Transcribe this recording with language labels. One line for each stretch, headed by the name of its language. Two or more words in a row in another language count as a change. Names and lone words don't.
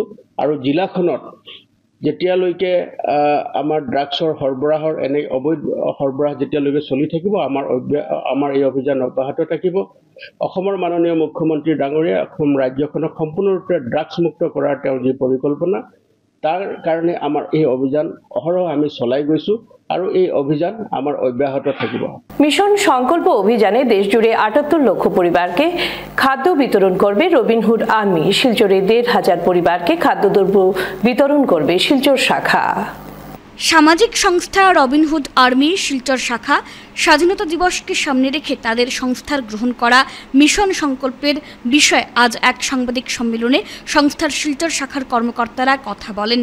Assamese: আৰু জিলাখনত যেতিয়ালৈকে আমাৰ ড্ৰাগছৰ সৰবৰাহৰ এনে অবৈধ সৰবৰাহ যেতিয়ালৈকে চলি থাকিব, আমাৰ এই অভিযান অব্যাহত থাকিব। অসমৰ মাননীয় মুখ্যমন্ত্ৰী ডাঙৰীয়া অসম ৰাজ্যখনক সম্পূৰ্ণৰূপে ড্ৰাগছমুক্ত কৰাৰ তেওঁৰ যি পৰিকল্পনা, তাৰ কাৰণে আমাৰ এই অভিযান অহৰহ আমি চলাই গৈছোঁ। আৰু এই অভিযান আমার অব্যাহত থাকিব।
Bangla: মিশন সংকল্প অভিযানে দেশজুড়ে ৭৮ লক্ষ পরিবারকে খাদ্য বিতরণ করবে রবিনহুড আর্মি। শিলচরে ১৫০০ পরিবারকে খাদ্যদ্রব্য বিতরণ করবে শিলচর শাখা। সামাজিক সংস্থা রবিনহুড আর্মি শিলচর শাখা স্বাধীনতা দিবসকে সামনে রেখে তাদের সংস্থার গ্রহণ করা মিশন সংকল্পের বিষয়ে আজ এক সাংবাদিক সম্মেলনে সংস্থার শিলচর শাখার কর্মকর্তারা কথা বলেন।